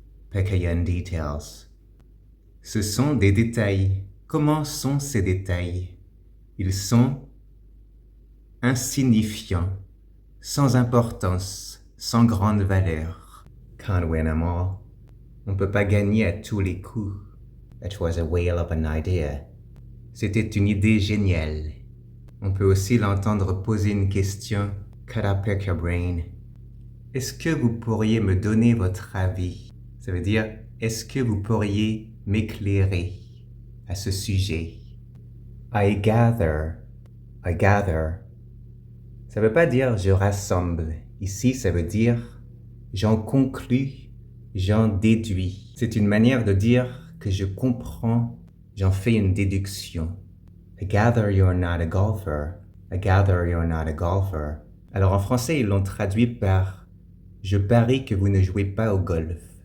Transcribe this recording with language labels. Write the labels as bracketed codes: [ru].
[en] Pekayan details. [fr] Ce sont des détails. Comment sont ces détails? Ils sont insignifiants, sans importance, sans grande valeur. [en] Can't win 'em all. [fr] On ne peut pas gagner à tous les coups. [en] That was a whale of an idea. [fr] C'était une idée géniale. On peut aussi l'entendre poser une question. [en] Could I pick your brain? [fr] Est-ce que vous pourriez me donner votre avis? Ça veut dire, est-ce que vous pourriez m'éclairer à ce sujet? [en] I gather. I gather. [fr] Ça veut pas dire je rassemble. Ici, ça veut dire j'en conclus, j'en déduis. C'est une manière de dire que je comprends, j'en fais une déduction. [en] I gather you're not a golfer. I gather you're not a golfer. [fr] Alors en français, ils l'ont traduit par je parie que vous ne jouez pas au golf.